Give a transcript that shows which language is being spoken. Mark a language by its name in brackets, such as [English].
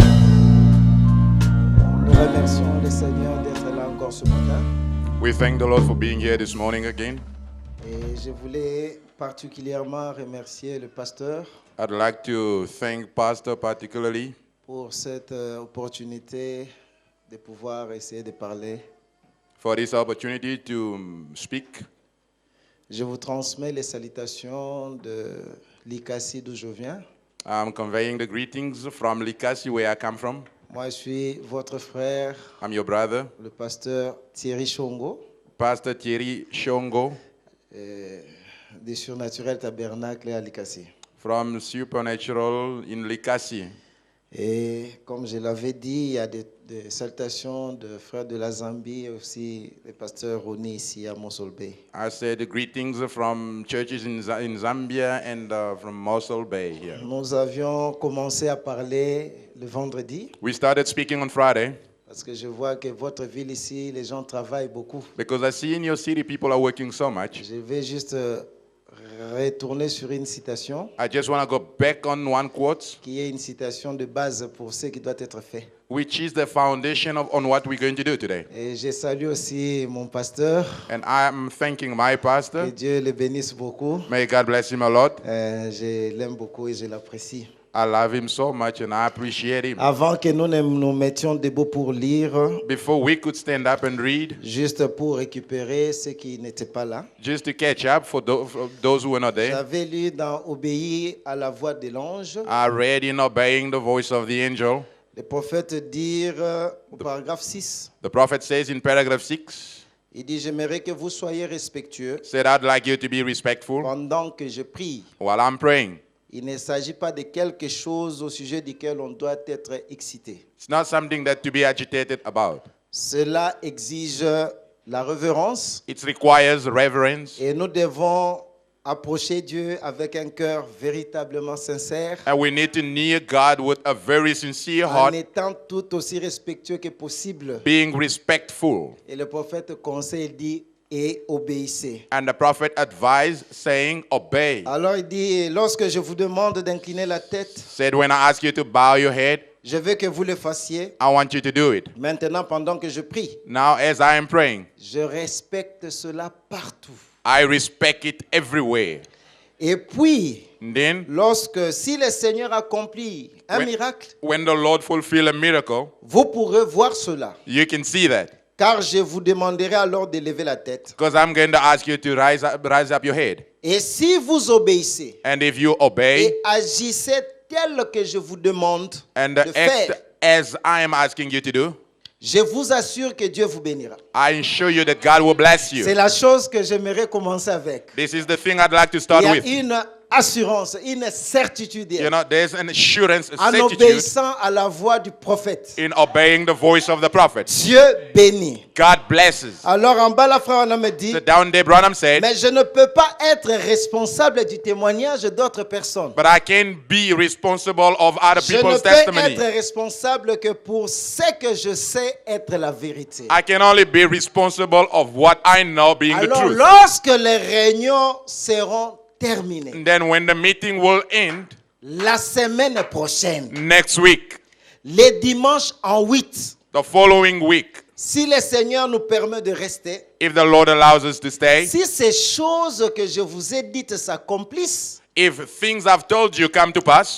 [French] Nous remercions le Seigneur d'être là encore ce matin. [English] We thank the Lord for being here this morning again. [French] Et je voulais particulièrement remercier le pasteur [English] I'd like to thank Pastor particularly [French] pour cette opportunité de pouvoir essayer de parler. [English] for this opportunity to speak. [French] Je vous transmets les salutations de l'Ikasi d'où je viens. [English] I'm conveying the greetings from Likasi, where I come from. [French] Moi, je suis votre frère, [English] I'm your brother, [French] le pasteur Thierry Chongo, [English] Pastor Thierry Shongo [French] des Surnaturels Tabernacles à l'Ikasi. [English] from Supernatural in Likasi. [French] Et comme je l'avais dit, il y a des salutations de frères de la Zambie et aussi le pasteur Roni ici à Mossel Bay. [English] I said the greetings from churches in Zambia and from Mossel Bay here. [French] Nous avions commencé à parler le vendredi [English] We started speaking on Friday [French] parce que je vois que votre ville ici, les gens travaillent beaucoup. [English] because I see in your city people are working so much. [French] Je vais juste retourner sur une citation [English] I just want to go back on one quote, [French] qui est une citation de base pour ce qui doit être fait. [English] which is the foundation on what we're going to do today. [French] Et je salue aussi mon pasteur. [English] And I'm thanking my [French] Que [English] pastor. [French] Dieu le bénisse beaucoup. [English] May God bless him a lot. [French] Je l'aime beaucoup et je l'apprécie. [English] I love him so much and I appreciate him. [French] Avant que nous ne nous mettions debout pour lire, [English] Before we could stand up and read, [French] juste pour récupérer ceux qui n'étaient pas là, [English] just to catch up for those who were not there, [French] j'avais lu dans Obéir à la voix de l'ange, [English] I read in obeying the voice of the angel. [French] le prophète dire au paragraphe 6, [English] The prophet says in paragraph 6, [French] il dit « J'aimerais que vous soyez respectueux [English] said, I'd like you to be respectful [French] pendant que je prie. [English] while I'm praying. [French] Il ne s'agit pas de quelque chose au sujet duquel on doit être excité. [English] It's not something that to be agitated about. [French] Cela exige la révérence [English] It requires reverence. [French] et nous devons approcher Dieu avec un cœur véritablement sincère, [English] And we need to near God with a very sincere [French] en [English] heart, [French] étant tout aussi respectueux que possible. [English] being respectful. [French] Et le prophète conseille, il dit, et obéissez. [English] And the prophet advised, saying, obey. [French] Alors il dit, lorsque je vous demande d'incliner la tête, [English] Said, when I ask you to bow your head, [French] je veux que vous le fassiez. [English] I want you to do it. [French] Maintenant, pendant que je prie, [English] Now, as I am praying, [French] je respecte cela partout. [English] I respect it everywhere. [French] Et puis, [English] And then, [French] si le Seigneur accomplit un miracle, [English] when the Lord fulfill a miracle, [French] vous pourrez voir cela. [English] you can see that. [French] Car je vous demanderai alors de lever la tête. [English] Because I'm going to ask you to rise up your head. [French] Et si vous obéissez [English] And if you obey [French] et agissez tel que je vous demande [English] and [French] de faire, [English] act as I am asking you to do, [French] je vous assure que Dieu vous bénira. [English] I assure you that God will bless [French] C'est [English] you. [French] la chose que j'aimerais commencer avec. [English] This is the thing I'd like to [French] Il [English] start [French] y a [English] with. [French] une assurance, une certitude [English] You know, there's an assurance, a [French] en [English] certitude [French] obéissant à la voix du prophète. [English] in obeying the voice of the prophet. [French] Dieu bénit. [English] God blesses. [French] Alors en bas, la frère me dit, [English] So down there, Branham said, [French] mais je ne peux pas être responsable du témoignage d'autres personnes. [English] but I can be responsible of other [French] Je ne [English] people's [French] peux [English] testimony. [French] être responsable que pour ce que je sais être la vérité. [English] I can only be responsible of what I know being the [French] Alors [English] truth. [French] lorsque les réunions seront terminées, [English] And then when the meeting will end [French] la semaine prochaine, [English] next week, [French] les dimanches en 8, [English] the following week, [French] si le Seigneur nous permet de rester, [English] if the Lord allows us to stay, [French] si ces choses que je vous ai dites s'accomplissent, [English] if things I've told you come to pass,